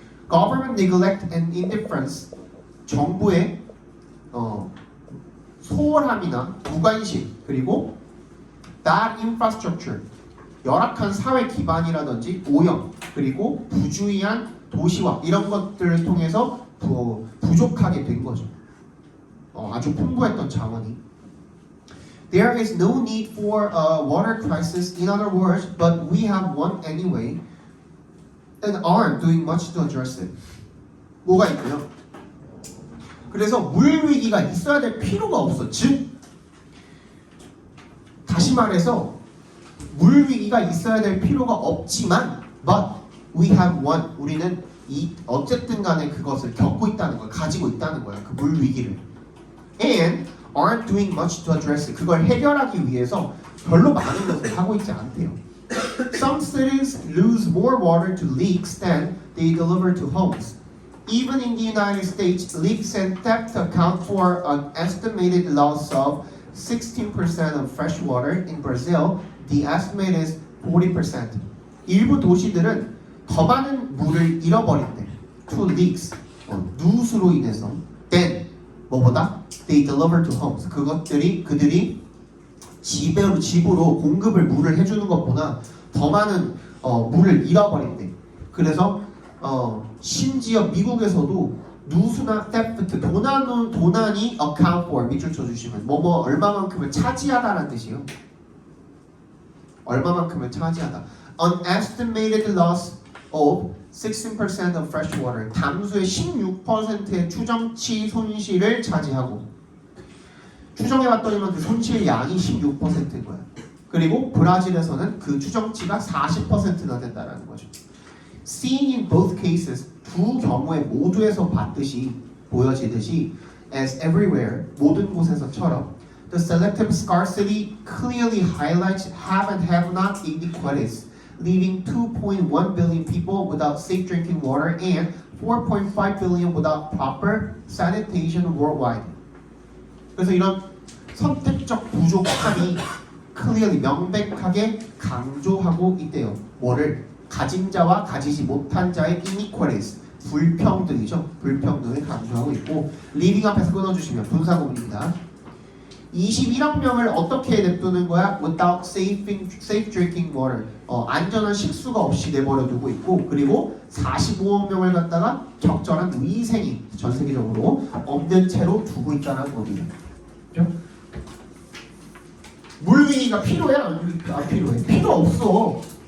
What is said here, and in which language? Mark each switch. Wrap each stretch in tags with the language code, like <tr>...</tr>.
<en>Government neglect and indifference,</en> <ko>정부의 소홀함이나 무관심, 그리고</ko> <en>bad infrastructure,</en> <ko>열악한 사회 기반이라든지 오염, 그리고 부주의한 도시화, 이런 것들을 통해서 부족하게 된 거죠. 아주 풍부했던 자원이.</ko> <en>There is no need for a water crisis, in other words, but we have one anyway and aren't doing much to address it.</en> <ko>뭐가 있고요? 그래서 물 위기가 있어야 될 필요가 없어. 즉 다시 말해서 물 위기가 있어야 될 필요가 없지만</ko> <en>but we have one,</en> <ko>우리는 어쨌든 간에 그것을 겪고 있다는 거야. 가지고 있다는 거야. 그 물 위기를.</ko> <en>And aren't doing much to address it.</en> <ko>그걸 해결하기 위해서 별로 많은 것을 하고 있지 않대요.</ko> <en>Some cities lose more water to leaks than they deliver to homes. Even in the United States, leaks and theft account for an estimated loss of 16% of fresh water. In Brazil, the estimate is 40%.</en> <ko>일부 도시들은 더 많은 물을 잃어버린대.</ko> <en>To leaks,</en> <ko>누수로 인해서.</ko> <en>Then,</en> <ko>뭐보다?</ko> <en>They deliver to homes.</en> <ko>그들이 집으로 공급을 물을 해주는 것보다 더 많은 물을 잃어버린대. 그래서 심지어 미국에서도 누수나 theft, 도난이 account for, 밑줄 쳐주시면 뭐뭐 얼마만큼을 차지하다라는 뜻이에요. 얼마만큼을 차지하다.</ko> <en>An estimated loss of 16% of fresh water.</en> <ko>담수의 16%의 추정치 손실을 차지하고, 추정해봤더니만 그 손실 양이 16%인 거야. 그리고 브라질에서는 그 추정치가 40%나 된다라는 거죠.</ko> <en>Seen in both cases,</en> <ko>두 경우에 모두에서 보여지듯이</ko> <en>as everywhere,</en> <ko>모든 곳에서처럼</ko> <en>the selective scarcity clearly highlights have and have not inequalities, leaving 2.1 billion people without safe drinking water and 4.5 billion without proper sanitation worldwide.</en> <ko>그래서 이런 선택적 부족함이 clearly 명백하게 강조하고 있대요. 뭐를? 가진 자와 가지지 못한 자의 inequalities 불평등이죠. 불평등을 강조하고 있고 living 앞에서 끊어주시면 분사구문입니다. 21억명을 어떻게 냅두는 거야?</ko> <en>Without safe drinking water.</en> <ko>안전한 식수가 없이 내버려 두고 있고 그리고 45억 명을 갖다가 적절한 위생이 전 세계적으로 없는 채로 두고 있다는 겁니다. 그죠? 물 위기가 필요해? 안 필요해? 필요 없어.</ko>